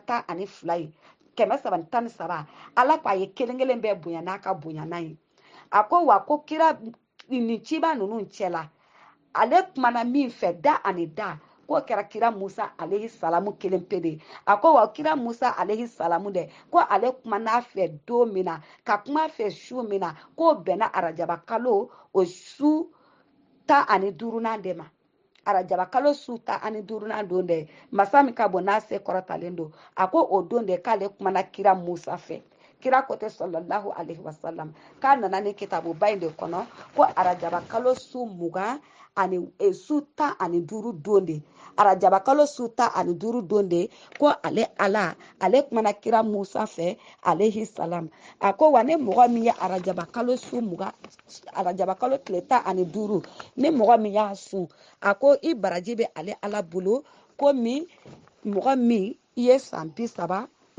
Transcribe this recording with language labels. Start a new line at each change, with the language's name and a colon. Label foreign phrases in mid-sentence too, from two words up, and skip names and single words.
Bambara: 12 ye 300 ni 13 ala ko a ye kelen kelen bɛɛ bonya n'a ka bonyana ye a ko wa ko kira ni ciba ninnu cɛla ale kumana min fɛ da ani da ko kɛra kira Musa
Arabic: عليه السلام
Bambara: kelen pe de a ko wa kira Musa
Arabic: عليه السلام
Bambara: dɛ ko ale kumana fɛ don min na ka kuma fɛ su min na ko bɛnna arajaba kalo o su 15 de ma arajaba kalo su 15 don dɛ masa min ka bon n'a se kɔrɔtalen don a ko o don de k'ale kumana kira Musa fɛ kira ko tɛ
Arabic: صلى الله عليه وسلم
Bambara: k'a nana ni kitabu ba in de kɔnɔ ko arajaba kalo su 20 ani su 15 don de arajaba kalo su 15 don de ko ale kumana kira Musa fɛ
Arabic: عليه السلام
Bambara: a ko wa ne mɔgɔ min ye arajaba kalo su 20 arajaba kalo tile 15 ne mɔgɔ min y'a sun a ko i baraji bɛ ale ala bolo ko min mɔgɔ min i ye san 30 i